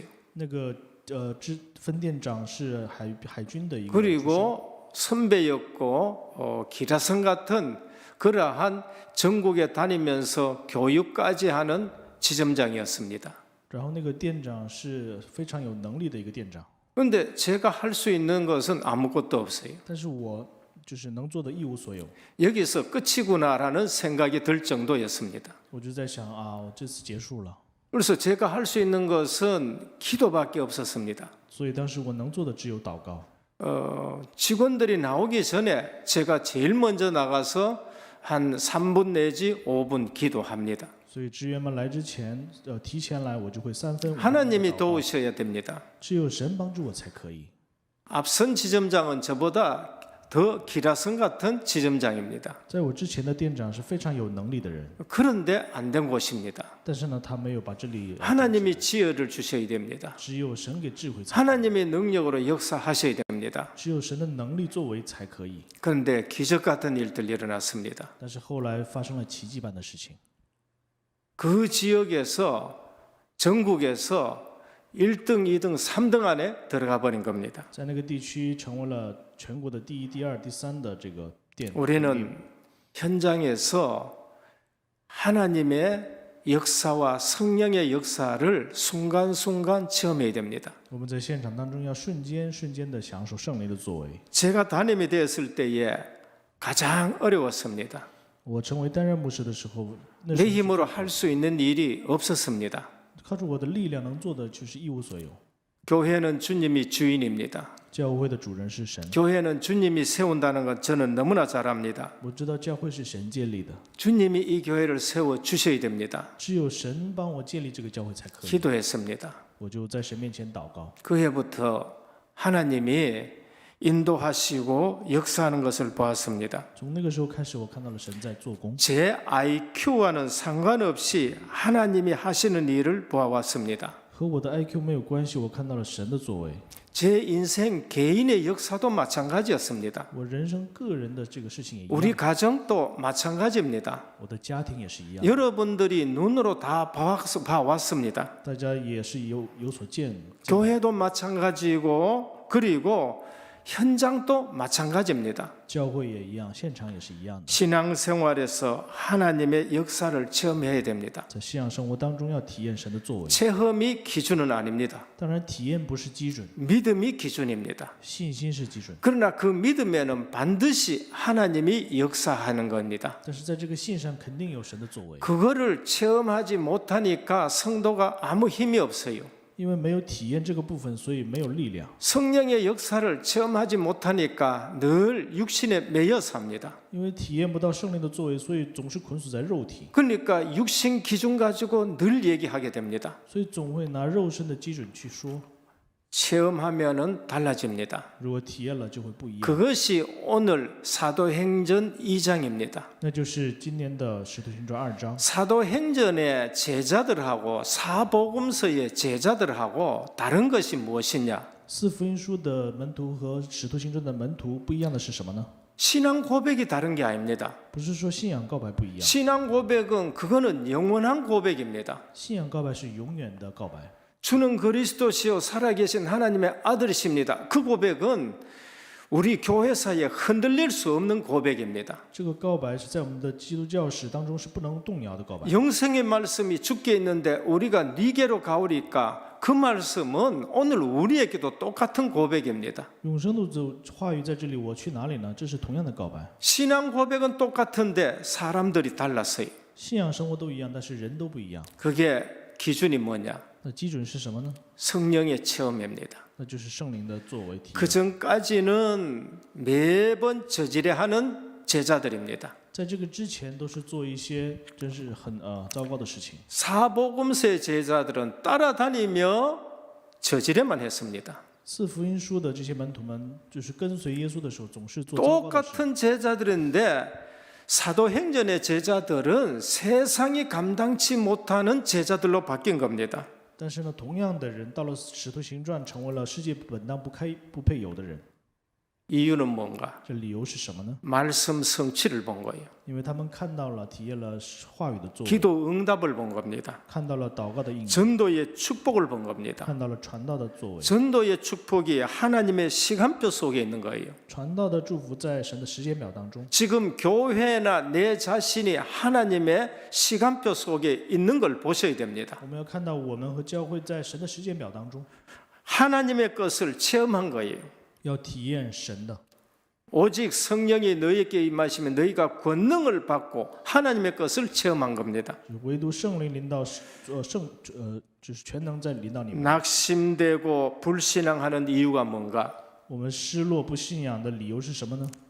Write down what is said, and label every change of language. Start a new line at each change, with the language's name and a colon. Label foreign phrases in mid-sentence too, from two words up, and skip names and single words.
Chinese: 那个分店长是海军的一个出身，
Korean: 그리고 선배였고 기라성 같은 그러한 전국에 다니면서 교육까지 하는 지점장이었습니다.
Chinese: 然后那个店长是非常有能力的一个店长，
Korean: 그런데 제가 할 수 있는 것은 아무것도 없어요.
Chinese: 但是我就是能做的一无所有。
Korean: 여기서 끝이구나라는 생각이 들 정도였습니다.
Chinese: 我就在想啊，我这次结束了，
Korean: 그래서 제가 할 수 있는 것은 기도밖에 없었습니다.
Chinese: 所以当时我能做的只有祷告。
Korean: 직원들이 나오기 전에 제가 제일 먼저 나가서 한 3분 내지 5분 기도합니다.
Chinese: 所以职员们来之前，提前来，我就会3分5分
Korean: 하나님이
Chinese: 祷告，
Korean: 도우셔야 됩니다.
Chinese: 只有神帮助我才可以。
Korean: 앞선 지점장은 저보다 더 기라성 같은 지점장입니다.
Chinese: 在我之前的店长是非常有能力的人，
Korean: 그런데 안 된 곳입니다.
Chinese: 但是呢，他没有把这里，
Korean: 하나님이 지혜를 주셔야 됩니다.
Chinese: 只有神给智慧才，
Korean: 하나님의 능력으로 역사하셔야 됩니다.
Chinese: 只有神的能力作为才可以。
Korean: 그런데 기적 같은 일들 일어났습니다.
Chinese: 但是后来发生了奇迹般的事情，
Korean: 그 지역에서 전국에서 1등, 2등, 3등 안에 들어가 버린 겁니다.
Chinese: 在那个地区成为了全国的第1、第2、第3的这个店。
Korean: 우리는 현장에서 하나님의 역사와 성령의 역사를 순간순간 체험해야 됩니다.
Chinese: 我们在现场当中要瞬间的享受圣灵的作为。
Korean: 제가 담임이 되었을 때에 가장 어려웠습니다.
Chinese: 我成为担任牧师的时候，那
Korean: 내
Chinese: 时
Korean: 힘으로 할 수 있는 일이 없었습니다.
Chinese: 靠着我的力量能做的就是一无所有。
Korean: 교회는 주님이 주인입니다.
Chinese: 教会的主人是神，
Korean: 교회는 주님이 세운다는 것 저는 너무나 잘 압니다.
Chinese: 我知道教会是神建立的，
Korean: 주님이 이 교회를 세워 주셔야 됩니다.
Chinese: 只有神帮我建立这个教会才可以。
Korean: 기도했습니다.
Chinese: 我就在神面前祷告。
Korean: 그 해부터 하나님이 인도하시고 역사하는 것을 보았습니다.
Chinese: 从那个时候开始，我看到了神在做工，
Korean: 제 IQ와는 상관없이 하나님이 하시는 일을 보아왔습니다.
Chinese: 和我的 IQ 没有关系，我看到了神的作为。
Korean: 제 인생 개인의 역사도 마찬가지였습니다.
Chinese: 我人生个人的这个事情也一
Korean: 우리
Chinese: 样，
Korean: 가정도 마찬가지입니다.
Chinese: 我的家庭也是一样，
Korean: 여러분들이 눈으로 다 봐왔습니다.
Chinese: 大家也是有所见。
Korean: 교회도 마찬가지고 그리고 현장도 마찬가지입니다.
Chinese: 教会也一样，现场也是一样的。
Korean: 신앙생활에서 하나님의 역사를 체험해야 됩니다.
Chinese: 在信仰生活当中要体验神的作为，
Korean: 체험이 기준은 아닙니다.
Chinese: 当然体验不是基准，
Korean: 믿음이 기준입니다.
Chinese: 信心是基准。
Korean: 그러나 그 믿음에는 반드시 하나님이 역사하는 겁니다.
Chinese: 但是在这个信上肯定有神的作为，
Korean: 그거를 체험하지 못하니까 성도가 아무 힘이 없어요.
Chinese: 因为没有体验这个部分，所以没有力量。
Korean: 성령의 역사를 체험하지 못하니까 늘 육신에 매여 삽니다.
Chinese: 因为体验不到圣灵的作为，所以总是捆锁在肉体，
Korean: 그러니까 육신 기준 가지고 늘 얘기하게 됩니다.
Chinese: 所以总会拿肉身的基准去说。
Korean: 체험하면은 달라집니다.
Chinese: 如果体验了，就会不一样。
Korean: 그것이 오늘 사도행전 2장입니다.
Chinese: 那就是今年的《使徒行传》2章。
Korean: 사도행전의 제자들하고 사복음서의 제자들하고 다른 것이 무엇이냐?
Chinese: 四福音书的门徒和《使徒行传》的门徒不一样的是什么呢？
Korean: 신앙 고백이 다른 게 아닙니다.
Chinese: 不是说信仰告白不一样，
Korean: 신앙 고백은 그거는 영원한 고백입니다.
Chinese: 信仰告白是永远的告白。
Korean: 주는 그리스도시요 살아계신 하나님의 아들이십니다. 그 고백은 우리 교회사에 흔들릴 수 없는 고백입니다.
Chinese: 这个告白是在我们的基督教史当中是不能动摇的告白。
Korean: 영생의 말씀이 주께 있는데 우리가 네게로 가오리까 그 말씀은 오늘 우리에게도 똑같은 고백입니다.
Chinese: 永生的话语在这里，我去哪里呢？这是同样的告白。
Korean: 신앙 고백은 똑같은데 사람들이 달랐어요.
Chinese: 信仰生活都一样，但是人都不一样。
Korean: 그게 기준이 뭐냐?
Chinese: 那基准是什么呢？
Korean: 성령의 체험입니다.
Chinese: 那就是圣灵的作为体验。
Korean: 그 전까지는 매번 저지레 하는 제자들입니다.
Chinese: 在这个之前，都是做一些真是很糟糕的事情。
Korean: 사복음서의 제자들은 따라다니며 저지레만 했습니다.
Chinese: 四福音书的这些门徒们，就是跟随耶稣的时候，总是做糟糕的事。
Korean: 똑같은 제자들인데 사도행전의 제자들은 세상이 감당치 못하는 제자들로 바뀐 겁니다.
Chinese: 但是呢，同样的人到了《使徒行传》，成为了世界本当不配有的人。
Korean: 이유는 뭔가?
Chinese: 这理由是什么呢？
Korean: 말씀 성취를 본 거예요.
Chinese: 因为他们看到了、体验了话语的作为，
Korean: 기도 응답을 본 겁니다.
Chinese: 看到了祷告的应验，
Korean: 전도의 축복을 본 겁니다.
Chinese: 看到了传道的作为。
Korean: 전도의 축복이 하나님의 시간표 속에 있는 거예요.
Chinese: 传道的祝福在神的时间表当中。
Korean: 지금 교회나 내 자신이 하나님의 시간표 속에 있는 걸 보셔야 됩니다.
Chinese: 我们要看到我们和教会在神的时间表当中，
Korean: 하나님의 것을 체험한 거예요.
Chinese: 要体验神的。
Korean: 오직 성령이 너희에게 임하시면 너희가 권능을 받고 하나님의 것을 체험한 겁니다.
Chinese: 唯独圣灵临到，就是全能在临到你们。
Korean: 낙심되고 불신앙하는 이유가 뭔가?
Chinese: 我们失落不信仰的理由是什么呢？